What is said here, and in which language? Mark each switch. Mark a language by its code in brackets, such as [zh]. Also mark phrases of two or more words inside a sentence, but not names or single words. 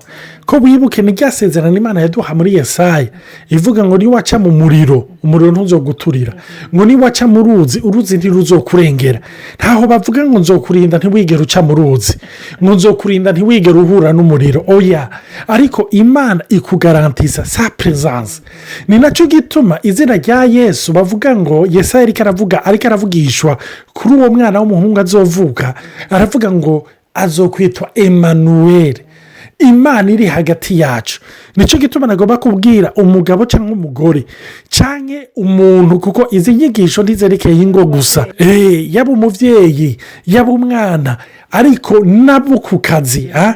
[rn] Ko wibuke ni rya sezerano Imana yaduha muri Yesaya ivuga ngo niwaca mu muriro umuriro ntuzoguturira, ngo niwaca mu ruzi uruzi ntiruzokurengera. Ntaho bavuga ngo nzokurinda ntiwigere uca mu ruzi, ngo nzokurinda ntiwigere uhura n'umuriro, oya. Ariko Imana ikugarantisa [fr] sa presence. [rn] Ni nacyo gituma izina rya Yesu bavuga ngo Yesaya ariko aravugishwa kuri uwo mwana w'umuhungu azovuka, aravuga ngo azokwitwa Emmanuel, Imana iri hagati yacu. Nicyo gituma nagomba kubwira umugabo cyangwa umugore cyangwa umuntu, kuko izi nyigisho ntizerekeye ingo gusa, yaba umubyeyi yaba umwana, ariko nabo ku kazi.